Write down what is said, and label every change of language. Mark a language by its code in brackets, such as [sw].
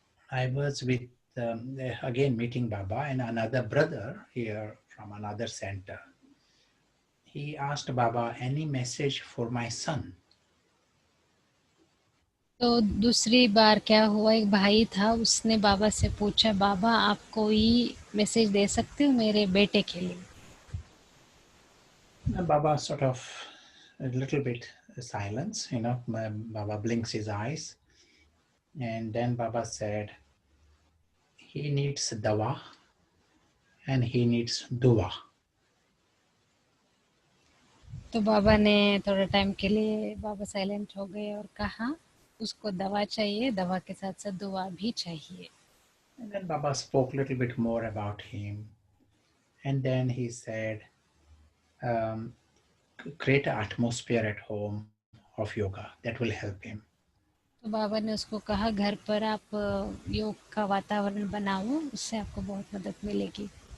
[en] I was with again meeting Baba and another brother here from another center. He asked Baba, any message for my son? [hi] तो दूसरी बार क्या हुआ, एक भाई था, उसने बाबा से पूछा, बाबा आप कोई मैसेज दे सकते हो मेरे बेटे के लिए? [en] Baba sort of a little bit silence, Baba blinks his eyes, and then Baba said, he needs dawa and he needs dua. [hi] तो बाबा ने थोड़ा टाइम के लिए बाबा साइलेंट हो गए और कहा उसको दवा चाहिए, दवा के साथ साथ दुआ भी चाहिए. [en] And then Baba spoke a little bit more about him, and then he said, create an atmosphere at home of yoga, that will help him. [hi] तो बाबा ने उसको कहा घर पर आप योग का वातावरण बनाओ, उससे आपको बहुत मदद मिलेगी.